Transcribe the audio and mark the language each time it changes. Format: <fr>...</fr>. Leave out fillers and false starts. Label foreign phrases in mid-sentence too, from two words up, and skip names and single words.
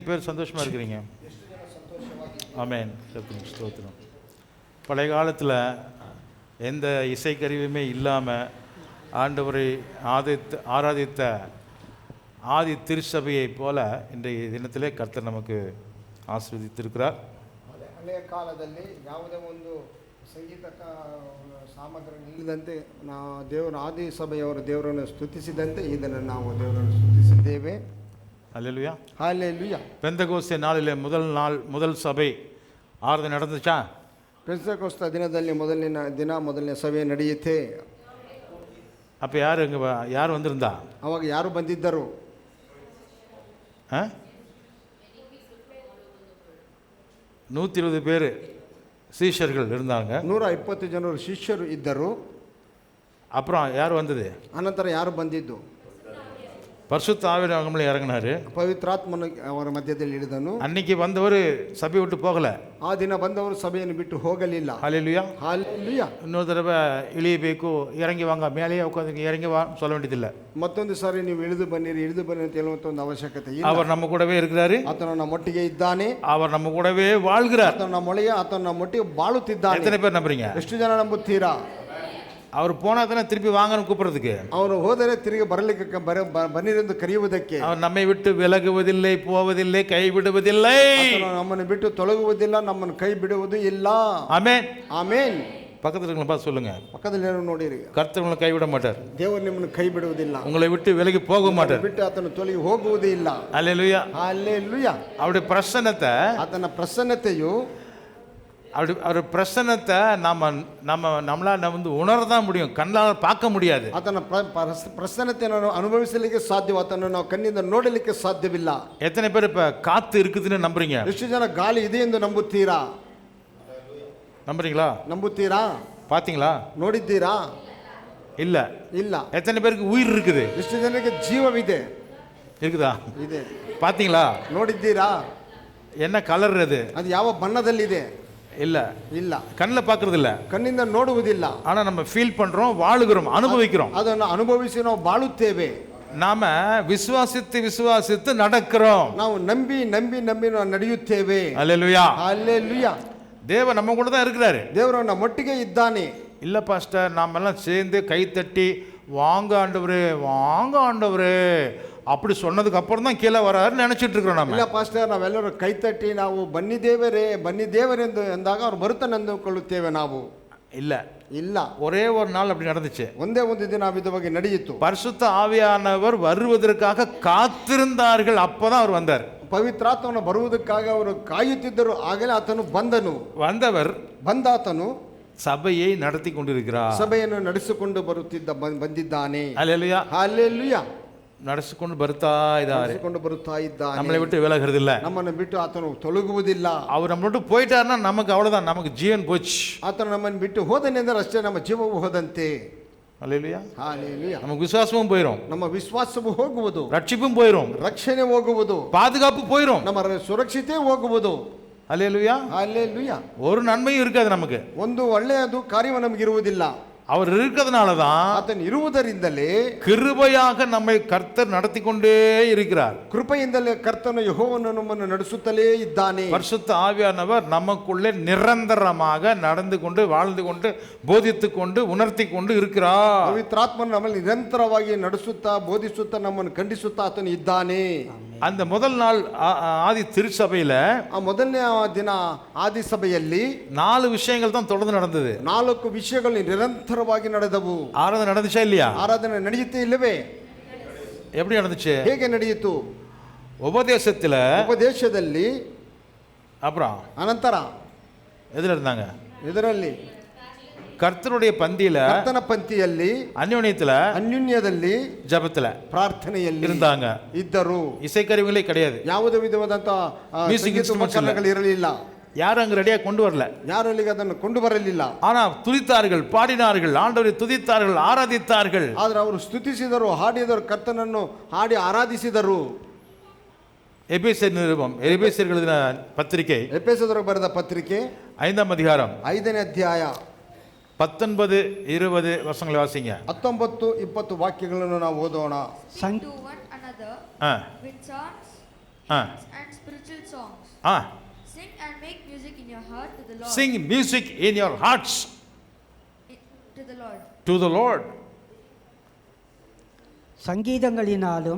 <ta>பேர் சந்தோஷமாக இருக்கிறீங்க? ஆமென். ஸ்தோத்திரம். பழைய காலத்தில் எந்த இசைக்கருவியுமே இல்லாமல் ஆண்டவரை ஆராதித்த ஆதி திருச்சபையை போல இன்றைய தினத்திலே கர்த்தர் நமக்கு ஆசீர்வதித்திருக்கிறார்.</ta> <kn>ಹಳೆಯ ಕಾಲದಲ್ಲಿ ಯಾವುದೇ ಒಂದು ಸಂಗೀತ ಸಾಮಗ್ರಿ ಇಲ್ಲದಂತೆ ನಾವು ದೇವರ ಆದಿ ಸಭೆಯವರು ದೇವರನ್ನು ಸ್ತುತಿಸಿದಂತೆ ಇದನ್ನು ನಾವು ದೇವರನ್ನು ಸ್ತುತಿಸಿದ್ದೇವೆ.</kn> <ta>அல்லேலூயா. ஹல்லேலூயா. பெந்தகோஸ்தே நாளிலே முதல் சபை ஆராதனை நடந்துச்சா?</ta> <kn>ಪೆಂತೆಕೋಸ್ತ ದಿನದಲ್ಲಿ ಮೊದಲನೇ ಸಭೆ ನಡೆಯುತ್ತೆ.</kn> <ta>அப்போ யார் வந்திருந்தா?</ta> <kn>ಅವಾಗ ಯಾರು ಬಂದಿದ್ದರು?</kn> <ta>120 பேர் சீஷர்கள் இருந்தாங்க.</ta> <kn>120 ಜನರು ಶಿಷ್ಯರು ಇದ್ದರು.</kn> <ta>அப்புறம் யார் வந்தது?</ta> <kn>ಅನಂತರ ಯಾರು ಬಂದಿದ್ದು?</kn> <ta>பரிசுத்த ஆவியானவர் நம்மள இறங்கினாரு.</ta> <kn>ಪವಿತ್ರಾತ್ಮನು ಅವರ ಮಧ್ಯದಲ್ಲಿ ಇಳಿದನು.</kn> <ta>அன்னைக்கு வந்தவர் சபை விட்டு போகல.</ta> <kn>ಆ ದಿನ ಬಂದವರು ಸಭೆಯನ್ನು ಬಿಟ್ಟು ಹೋಗಲಿಲ್ಲ.</kn> <ta>ஹல்லேலூயா. ஹல்லேலூயா. இன்னொரு தடவை இಳಿயಬೇಕು, இறங்கி வாங்க, மேலேயே உட்காந்து இறங்கி வா சொல்ல வேண்டியதில்லை.</ta> <kn>ಮತ್ತೊಂದು ಸಾರಿ ನೀವು ಇಳಿದು ಬನ್ನಿರಿ ಅಂತ ಹೇಳುವಂತ ಒಂದು ಅವಶ್ಯಕತೆ ಇಲ್ಲ.</kn> <ta>அவர் நம்ம கூடவே இருக்கிறாரு.</ta> <kn>ಆತನು ನಮ್ಮೊಟ್ಟಿಗೆ ಇದ್ದಾನೆ.</kn> <ta>அவர் நம்ம கூடவே வாழ்கிறார்.</ta> <kn>ಆತನು ನಮ್ಮೊಟ್ಟಿಗೆ ಬಾಳುತ್ತಿದ್ದಾನೆ.</kn> <ta>எத்தனை பேர் நம்புறீங்க?</ta> <kn>ಎಷ್ಟು ಜನ ನಂಬುತ್ತೀರಾ?</kn> <ta>அவர் போனா தானே திருப்பி வாங்கன்னு கூப்பிடுறதுக்கு.</ta> <kn>ಅವನು ಹೋದರೆ ತಿರುಗಿ ಬರಲಿಕ್ಕೆ ಬನ್ನಿರೆಂದು ಕರೆಯುವುದಕ್ಕೆ.</kn> <ta>அவர் நம்மை விட்டு விலகுவதில்லை, போவதில்லை, கைவிடுவதில்லை.</ta> <kn>ನಮ್ಮನ್ನು ಬಿಟ್ಟು ತೊಲಗುವುದಿಲ್ಲ, ನಮ್ಮನ್ನು ಕೈ ಬಿಡುವುದು ಇಲ್ಲ.</kn> <ta>ஆமென்.</ta> <kn>ಆಮೆನ್.</kn> <ta>பக்கத்துல இருக்கவங்க பார்த்து சொல்லுங்க,</ta> <kn>ಪಕ್ಕದಲ್ಲಿ ಯಾರು ನೋಡಿರಿ,</kn> <ta>கர்த்தர் உங்களை கைவிட மாட்டார்.</ta> <kn>ದೇವರು ನಿಮ್ಮನ್ನು ಕೈ ಬಿಡುವುದಿಲ್ಲ,</kn> <ta>உங்களை விட்டு விலகி போக மாட்டார்.</ta> <kn>ಬಿಟ್ಟು ಆತನು ತೊಲಗಿ ಹೋಗುವುದೇ ಇಲ್ಲ.</kn> <ta>அல்லேலூயா.</ta> <kn>ಹಲ್ಲೇಲೂಯಾ.</kn> <ta>அவருடைய பிரசன்னத்தை,</ta> <kn>ಆತನ ಪ್ರಸನ್ನತೆಯು,</kn> <ta>அவர் பிரசன்னத்தை நம்மளால் வந்து உணரதான் முடியும், கண்ணால் பார்க்க முடியாது.</ta> <kn>ಆತನ ಪ್ರಸನ್ನತೆಯನ್ನು ಅನುಭವಿಸಲಿಕ್ಕೆ ಸಾಧ್ಯ, ಆತನ ನಾವು ಕಣ್ಣಿಂದ ನೋಡಲಿಕ್ಕೆ ಸಾಧ್ಯವಿಲ್ಲ.</kn> <ta>எத்தனை பேர் இப்ப காத்து இருக்குதுன்னு நம்புறீங்க?</ta> <kn>ಎಷ್ಟು ಜನ ಗಾಳಿ ಇದೆ ಎಂದು ನಂಬುತ್ತೀರಾ?</kn> <ta>நம்புறீங்களா?</ta> <kn>ನಂಬುತ್ತೀರಾ?</kn> <ta>பாத்தீங்களா?</ta> <kn>ನೋಡಿದ್ದೀರಾ?</kn> <ta>இல்ல.</ta> <kn>ಇಲ್ಲ.</kn> <ta>எத்தனை பேருக்கு உயிர் இருக்குது?</ta> <kn>ಎಷ್ಟು ಜನಕ್ಕೆ ಜೀವವಿದೆ?</kn> <ta>இருக்குதா?</ta> <kn>ಇದೆ.</kn> <ta>பாத்தீங்களா?</ta> <kn>ನೋಡಿದ್ದೀರಾ?</kn> <ta>என்ன கலர் அது?</ta> <kn>ಅದು ಯಾವ ಬಣ್ಣದಲ್ಲಿದೆ?</kn> <ta>இல்ல.</ta> <kn>ಇಲ್ಲ.</kn> <ta>கண்ணில் பார்க்கறது இல்ல,</ta> <kn>ಕಣ್ಣಿಂದ ನೋಡುವುದಿಲ್ಲ.</kn> <ta>ஆனா நம்ம ஃபீல் பண்றோம், வாழுகிறோம், அனுபவிக்கிறோம்.</ta> <kn>ಅದನ್ನು ಅನುಭವಿಸಿ ನಾವು ಬಾಳುತ್ತೇವೆ.</kn> <ta>நாம விசுவாசித்து நடக்கிறோம்.</ta> <kn>ನಾವು ನಂಬಿ ನಾವು ನಡೆಯುತ್ತೇವೆ.</kn> <ta>அல்லேலூயா.</ta> <kn>ಹಲ್ಲೇಲೂಯಾ.</kn> <ta>தேவன் நம்ம கூட தான் இருக்கிறாரு.</ta> <kn>ದೇವರು ನಮ್ಮೊಟ್ಟಿಗೆ ಇದ್ದಾನೆ.</kn> <ta>இல்ல பாஸ்டர், நாம எல்லாம் சேர்ந்து கை தட்டி வாங்க ஆண்டவரே அப்படி சொன்னதுக்கு அப்புறம் தான் கீழே வராருன்னு நினைச்சிட்டு இருக்கிறோம். நம்ம</ta> <kn>ಇಲ್ಲ ಪಾಸ್ಟರ್, ನಾವೆಲ್ಲರೂ ಕೈ ತಟ್ಟಿ ನಾವು ಬನ್ನಿ ದೇವರೆಂದು ಎಂದಾಗ ಅವ್ರು ಬರುತ್ತಾನೆ ಅಂದುಕೊಳ್ಳುತ್ತೇವೆ. ನಾವು ಇಲ್ಲ.</kn> <ta>ஒரே ஒரு நாள் அப்படி நடந்துச்சு.</ta> <kn>ಒಂದೇ ಒಂದು ದಿನ ವಿಧವಾಗಿ ನಡೆಯಿತು.</kn> <ta>பரிசுத்த ஆவியானவர் வருவதற்காக காத்திருந்தார்கள், அப்பதான் அவர் வந்தார்.</ta> <kn>ಪವಿತ್ರಾತ್ಮನು ಬರುವುದಕ್ಕಾಗಿ ಅವರು ಕಾಯುತ್ತಿದ್ದರು, ಆಗಲೇ ಆತನು ಬಂದಾತನು</kn> <ta>சபையை நடத்தி கொண்டிருக்கிறார்.</ta> <kn>ಸಭೆಯನ್ನು ನಡೆಸಿಕೊಂಡು ಬಂದಿದ್ದಾನೆ.</kn> <ta>அல்லேலூயா.</ta> <kn>ಹಲ್ಲೇಲೂಯಾ. ನಡೆಸಿಕೊಂಡು ಬರುತ್ತಾ ಇದ್ದಾನೆ.</kn> <ta>நம்மளை விட்டு விலகிறது இல்ல,</ta> <kn>ನಮ್ಮನ್ನು ಬಿಟ್ಟು ಆತನು ತೊಲಗುವುದಿಲ್ಲ.</kn> <ta>அவர் நம்ம விட்டு போயிட்டாருன்னா நமக்கு அவ்வளவுதான், நமக்கு ஜீவன் போச்சு.</ta> <kn>ಆತನು ನಮ್ಮನ್ನು ಬಿಟ್ಟು ಹೋದನೆಂದರೆ ಅಷ್ಟೇ ನಮ್ಮ ಜೀವವು ಹೋದಂತೆ.</kn> <ta>அல்லேலூயா. ஹல்லேலூயா. நமக்கு விசுவாசமும் போயிடும்,</ta> <kn>ನಮ್ಮ ವಿಶ್ವಾಸವು ಹೋಗುವುದು,</kn> <ta>ரட்சிப்பும் போயிடும்,</ta> <kn>ರಕ್ಷಣೆ ಹೋಗುವುದು,</kn> <ta>பாதுகாப்பு போயிடும்,</ta> <kn>ನಮ್ಮ ಸುರಕ್ಷತೆ ಹೋಗುವುದು.</kn> <ta>அல்லேலூயா. ஹல்லேலூயா. ஒரு நன்மையும் இருக்காது நமக்கு,</ta> <kn>ಒಂದು ಒಳ್ಳೆಯದು ಕಾರ್ಯವು ನಮಗೆ ಇರುವುದಿಲ್ಲ.</kn> <ta>அவர் இருக்கிறதுனாலதான்,</ta> <kn>ಆತನು ಇರುವುದರಿಂದಲೇ</kn> <ta>கிருபையாக நம்மை கர்த்தர் நடத்தி கொண்டே இருக்கிறார்.</ta> <kn>ಕೃಪೆಯಿಂದಲೇ ಕರ್ತನು ಯೆಹೋವನು ನಮ್ಮನ್ನು ನಡೆಸುತ್ತಲೇ ಇದ್ದಾನೆ.</kn> <ta>பரிசுத்த ஆவியானவர் நமக்குள்ளே நிரந்தரமாக நடந்து கொண்டு வாழ்ந்து கொண்டு போதித்து கொண்டு உணர்த்தி கொண்டு இருக்கிறார்.</ta> <kn>ಪವಿತ್ರಾತ್ಮನು ನಮ್ಮನ್ನು ನಿರಂತರವಾಗಿ ನಡೆಸುತ್ತಾ ಬೋಧಿಸುತ್ತಾ ನಮ್ಮನ್ನು ಖಂಡಿಸುತ್ತಾ ಆತನು ಇದ್ದಾನೆ.</kn> <ta>அந்த முதல் நாள் ஆதி திருச்சபையில,</ta> <kn>ಆ ಮೊದಲನೇ ದಿನ ಆದಿ ಸಭೆಯಲ್ಲಿ</kn> <ta>4 விஷயங்கள் தான் தொடர்ந்து நடந்தது.</ta> <kn>4 ವಿಷಯಗಳು ನಿರಂತರವಾಗಿ ನಡೆದವು.</kn> <ta>ஆராதனை நடந்துச்சா இல்லையா?</ta> <kn>ಆರಾಧನೆ ನಡೆಯುತ್ತೆ ಇಲ್ಲವೇ?</kn> <ta>எப்படி நடந்துச்சு?</ta> <kn>ಹೇಗೆ ನಡೆಯಿತು?</kn> <ta>உபதேசದಲ್ಲಿ, அப்புறம்</ta> <kn>ಅನಂತರ</kn> <ta>எதுல இருந்தாங்க?</ta> <kn>ಇದರಲ್ಲಿ</kn> <ta>கர்த்தருடைய பந்தியில,</ta> <kn>ಕರ್ತನ ಪಂಕ್ತಿಯಲ್ಲಿ,</kn> <ta>அந்யோன்யದಲ್ಲಿ, ஜெபத்துல,</ta> <kn>ಪ್ರಾರ್ಥನೆಯಲ್ಲಿ</kn> <ta>இருந்தாங்க.</ta> <kn>ಇದ್ದರು.</kn> <ta>இசைக்கருவிகளே கிடையாது,</ta> <kn>ಯಾವುದೇ ವಿಧವಾದಂತ ಉಪಕರಣಗಳು ಇರಲಿಲ್ಲ.</kn> <ta>யாரும் அங்க ரெடியா கொண்டு வரல,</ta> <kn>ಯಾರು ಅಲ್ಲಿಗೆ ಅದನ್ನು ಕೊಂಡು ಬರಲಿಲ್ಲ.</kn> <ta>ஆனா துதித்தார்கள், பாடினார்கள், ஆண்டவரை துதித்தார்கள், ஆராதித்தார்கள்.</ta> <kn>ಆದ್ರೆ ಅವರು ಸ್ತುತಿಸಿದರು, ಹಾಡಿದರು, ಕರ್ತನನ್ನು ಹಾಡಿ ಆರಾಧಿಸಿದರು.</kn> <ta>எபேசியர் நிருபம், எபேசியர் எழுதின பத்திரிகை,</ta> <kn>ಎಫೆಸದವರಿಗೆ ಬರೆದ ಪತ್ರಿಕೆ</kn> <ta>5th அதிகாரம்</ta> <kn>5ನೇ ಅಧ್ಯಾಯ</kn> <ta>19-20 ವಚನங்களை வாசிங்க.</ta> <kn>19-20 ವಾಕ್ಯಗಳನ್ನು ನಾವು ಓದೋಣ.</kn> <en>Sing to one another with songs and spiritual songs. Sing and make music in your heart to the Lord. Sing music in your hearts To the Lord. to the Lord.</en> <ta>சங்கீதங்களினாலும்</ta>